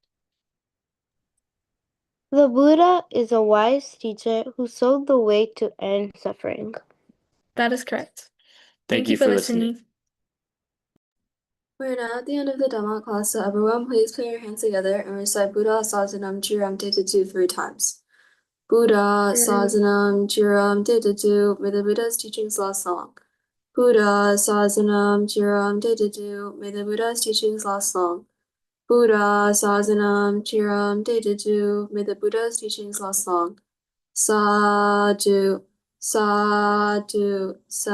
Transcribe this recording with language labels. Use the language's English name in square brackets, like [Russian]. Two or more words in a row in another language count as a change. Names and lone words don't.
[English] The Buddha is a wise teacher who showed the way to end suffering. That is correct. Thank you for listening. We're now at the end of the Dhamma class, so everyone please put your hands together and recite [Pali] Buddha Sasanam Chiram Tetatu [English] 3 times. [Pali] Buddha Sasanam Chiram Tetatu, [English] may the Buddha's teachings last long. [Pali] Buddha Sasanam Chiram Tetatu, [English] may the Buddha's teachings last long. [Pali] Buddha Sasanam Chiram Tetatu, [English] may the Buddha's teachings last long. [Pali] Sadhu, sadhu, sadhu. [English] That is all.